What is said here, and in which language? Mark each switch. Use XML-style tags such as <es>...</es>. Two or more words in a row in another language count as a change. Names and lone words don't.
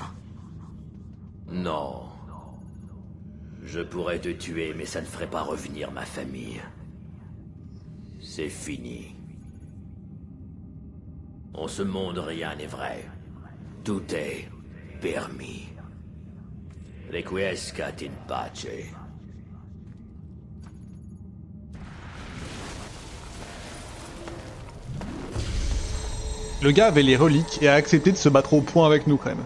<fr>Non. Je pourrais te tuer, mais ça ne ferait pas revenir ma famille. C'est fini. En ce monde, rien n'est vrai. Tout est permis.</fr> <la>Requiescat in pace.</la> <fr>Le gars avait les reliques et a accepté de se battre au point avec nous quand même.</fr>